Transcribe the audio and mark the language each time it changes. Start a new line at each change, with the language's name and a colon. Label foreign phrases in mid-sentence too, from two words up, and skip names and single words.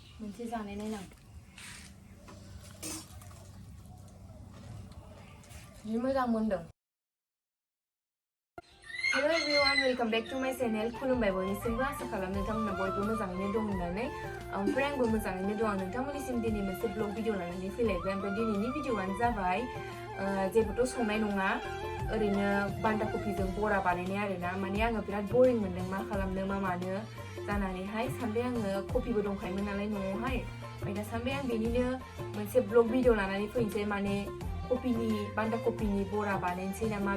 Bodo: मोनसे जानाय नायनां जि मोजां मोनदों
English: Hello everyone, welcome back to my channel.
Bodo: खुलुमबाय बयनिसिमबो आसा खालाम नोंथांमोना बयबो मोजाङैनो दं होननानै ओमफ्राय आंबो मोजाङैनो दं नोंथांमोननिसिम दिनै मोनसे
English: blog video
Bodo: लानानै फैलायबाय ओमफ्राय दिनैनि भिडिअआनो जाबाय जेबोथ' संनाय नङा ओरैनो बान्दा कफिजों बरा बानायनाय आरोना माने आङो बिराद बरिं मोनदों मा खालामनो मा मानो जानानैहाय सानबाय आङो कफिबो दंखायोमोन नालाय न'आवहाय ओमफ्राय दा सानबाय आं बेनिनो मोनसे
English: blog video
Bodo: लानानै फैनोसै माने बान्दा कफिनि बरा बानायनोसै नामा